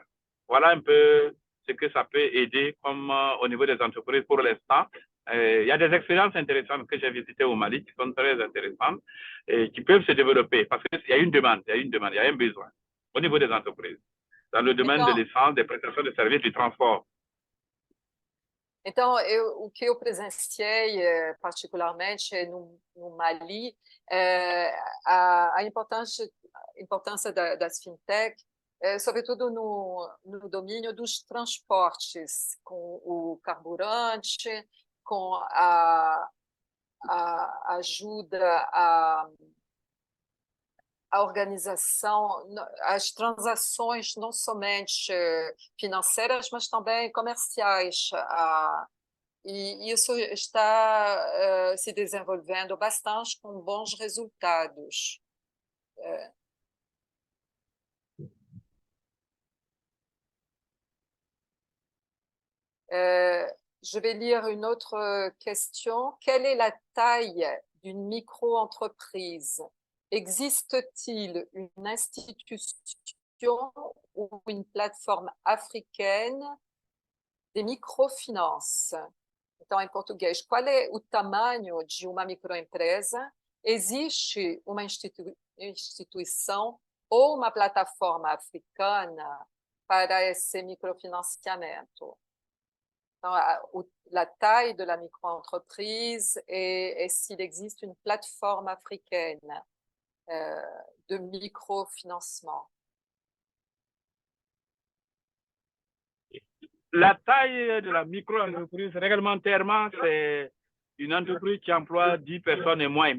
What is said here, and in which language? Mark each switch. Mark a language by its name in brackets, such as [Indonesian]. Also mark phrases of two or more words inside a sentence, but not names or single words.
[French] Voilà un peu ce que ça peut aider comme au niveau des entreprises pour l'instant. Il y a des expériences intéressantes que j'ai visitées au Mali qui sont très intéressantes et qui peuvent se développer parce qu'il y a une demande, il y a un besoin au niveau des entreprises, dans le domaine de [Portuguese] Então, [French] l'essence, des prestations de services, du transport. [Portuguese] então o que eu presenciei particularmente no Mali, a importância das fintech, sobretudo no domínio dos transportes, com o carburante, com a ajuda a organização, as transações não somente financeiras, mas também comerciais. E isso está se desenvolvendo bastante com bons resultados. [French] Je vais lire une autre question. Quelle est la taille d'une micro-entreprise? Existe-t-il une instituição ou une plateforme africaine de microfinance? [Portuguese] Então, em português, qual é o tamanho de uma microempresa? Existe uma instituição ou uma plataforma africana para esse microfinanciamento? [French] Donc, la taille de la micro-entreprise et s'il existe une plateforme africaine de microfinancement. La taille de la micro-entreprise, réglementairement, c'est une entreprise qui emploie 10 personnes et moins.